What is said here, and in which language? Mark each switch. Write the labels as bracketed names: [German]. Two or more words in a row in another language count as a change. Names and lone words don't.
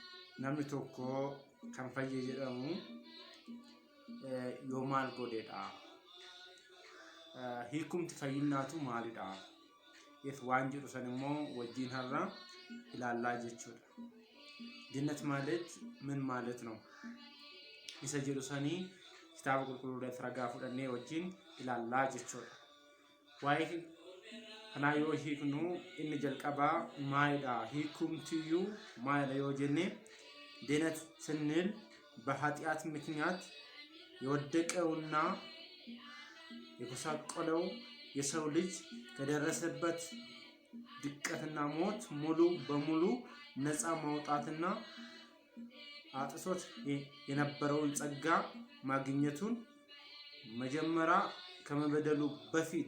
[Oromo] Namni tokko kan fayye jedhamu yoo maal godheedha? Hiikumti fayyinaatu maalidha? waan jedhu san immoo wajjin har'a ilaallaa jechuudha. [Amharic] Jannat ማለት ምን ማለት ነው? [Oromo] isa jedhu sanii kitaaba qulqulluudhaaf ragaa fudhannee wajjin ilaallaa jechuudha. Waa'ee kanaa yoo hiiknu inni jalqabaa maalidha? hiikumtiyyuu maalidha yoo jenne [Amharic] ድነት ስንል በኃጢአት ምክንያት የወደቀውና የጎሳቆለው የሰው ልጅ ከደረሰበት ድቀትና ሞት ሙሉ በሙሉ ነፃ ማውጣትና አጥሶት የነበረውን ጸጋ ማግኘቱን መጀመሪያ ከመበደሉ በፊት